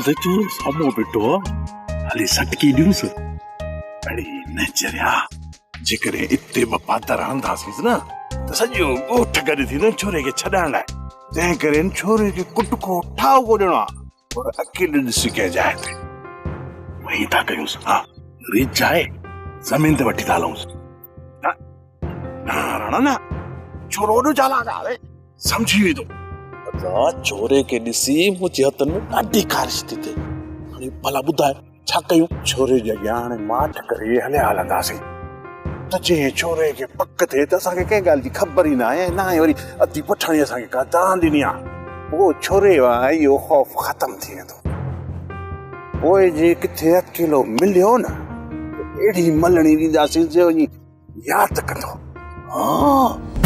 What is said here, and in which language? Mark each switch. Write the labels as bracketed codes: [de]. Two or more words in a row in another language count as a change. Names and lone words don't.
[sd] त चोर साम्हूं बीठो हली सटकी ॾियूंसि अड़ी न चरिया जेकॾहिं इते पाता रहंदासीं न त सॼो ॻोठ गॾु थींदो छोरे खे छॾाइण लाइ तंहिं करे छोरे खे कुटको ठाव को ॾियणो आहे पर अकेले ॾिसी के जाए ते वही था कयूंसि हा रीच आहे ज़मीन ते वठी था हलूंसि राणा न छोरो ओॾो चालाक आहे सम्झी वेंदो छोरे खे ॾिसी मुंहिंजे हथनि में ॾाढी ख़ारिश थी थिए हाणे भला ॿुधाए छा कयूं छोरे जे अॻियां हाणे माठ करे हलिया हलंदासीं त जे छोरे खे पक थिए त असांखे कंहिं ॻाल्हि जी ख़बर ई न आहे वरी अधी पठाणी असांखे का तान ॾिनी आहे पोइ छोरे वांगुरु इहो ख़ौफ़ ख़तम थी वेंदो पोइ जे किथे अकेलो मिलियो न अहिड़ी मलणी ॾींदासीं जो वञी यादि कंदो हा